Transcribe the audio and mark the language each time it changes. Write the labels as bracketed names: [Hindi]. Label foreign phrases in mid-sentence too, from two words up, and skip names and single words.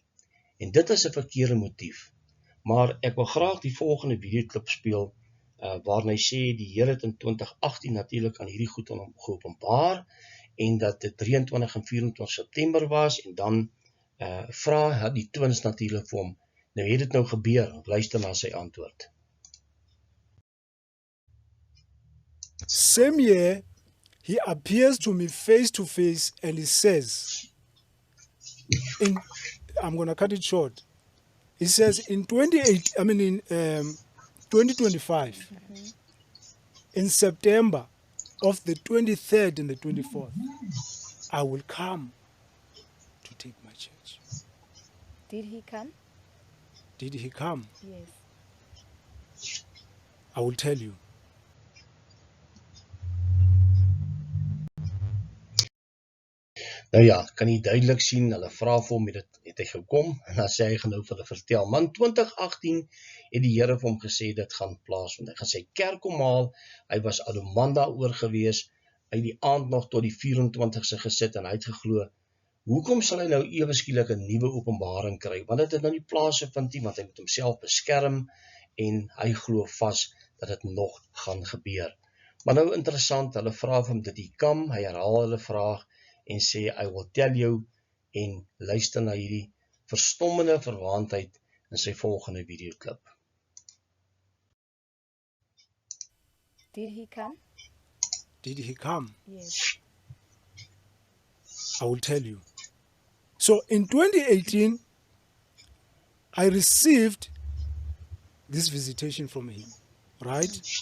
[Afrikaans] En dit is 'n verkeerde motief. Maar ek wil graag die volgende videoklip speel, waarin hy sê die Here het in 2018 natuurlik aan hierdie goed aan hom geopenbaar, en dat dit 23 en 24 September was, en dan vra die twins natuurlik vir hom, nou het dit nou gebeur, luister na sy antwoord. [English] Same year, he appears to me face to face and he says, I'm going to cut it short. He says in 2025, in September of the 23rd and the 24th, I will come to take my church. Did he come? Did he come? Yes. I will tell you. [Afrikaans] Nou ja, kan jy duidelik sien, hulle vra vir hom, het hy gekom, en dan sê hy gaan nou vir hulle vertel, man, 2018 het die Here vir hom gesê, dit gaan plaasvind, hy gaan sy kerk kom haal, hy was Adomanda oor gewees, hy die aand nog tot die 24ste gesit, en hy het geglo, hoekom sal hy nou ewe skielik 'n nuwe openbaring kry, want dit het nou nie plaasgevind nie, want hy moet homself beskerm, en hy glo vas, dat dit nog gaan gebeur. Maar nou interessant, hulle vra vir hom, [English] did he come, [Afrikaans] hy herhaal hulle vraag, en sê, [English] I will tell you, [Afrikaans] en luister na hierdie verstommende verwaandheid in sy volgende videoklip. [English] Did he come? Did he come? Yes. I will tell you. So in 2018, I received this visitation from him, right?